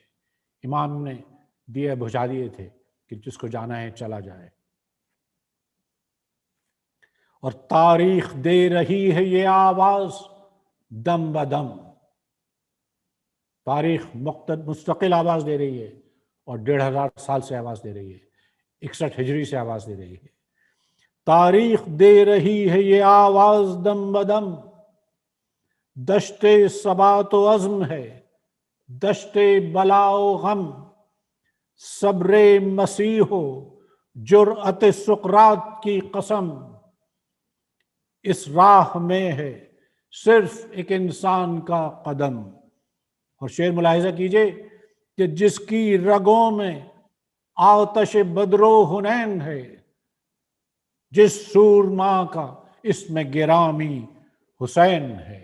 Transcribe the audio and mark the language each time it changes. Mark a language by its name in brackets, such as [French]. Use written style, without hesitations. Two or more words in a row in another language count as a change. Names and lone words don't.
[Urdu] امام نے دیے بجھا دیے تھے کہ جس کو جانا ہے چلا جائے، اور تاریخ دے رہی ہے یہ آواز دم بدم، تاریخ مستقل آواز دے رہی ہے، اور 1500 سال سے آواز دے رہی ہے، 61 ہجری سے آواز دے رہی ہے۔ تاریخ دے رہی ہے یہ آواز دم بدم، دشت ثبات و عزم ہے دشت بلا و غم، صبر مسیح و جرأت سقراط کی قسم، اس راہ میں ہے صرف ایک انسان کا قدم۔ اور شعر ملاحظہ کیجئے کہ جس کی رگوں میں آتش بدر و حنین ہے، جس سورما کا اس میں گرامی حسین ہے۔